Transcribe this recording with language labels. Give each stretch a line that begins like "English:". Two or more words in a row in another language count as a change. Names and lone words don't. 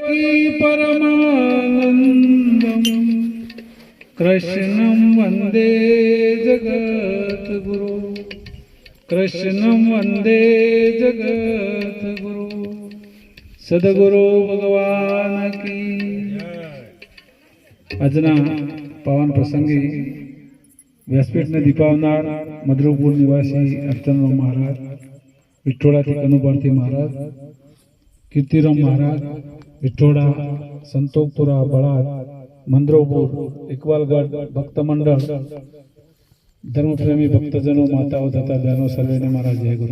Sanskrit: देवकी परमानंदम कृष्णं वंदे जगद्गुरु कृष्णं वंदे जगद्गुरु
Hindi: सद्गुरु भगवान की
Gujarati: આજના પાવન પ્રસંગે વ્યાસપીઠને દીપાવનાર મધુરપુર નિવાસી અર્ચનરામ મહારાજ, વિઠ્ઠોડાથી કનુભારતી મહારાજ, કીર્તિરામ મહારાજ, વિઠ્ઠોડા, સંતોકપુરા, બળાદ, મંદરોપુર, ઇકબાલગઢ ભક્ત મંડળ, ધર્મપ્રેમી ભક્તજનો, માતાઓ તથા બહેનો સર્વેને મારા જય ગુરુ.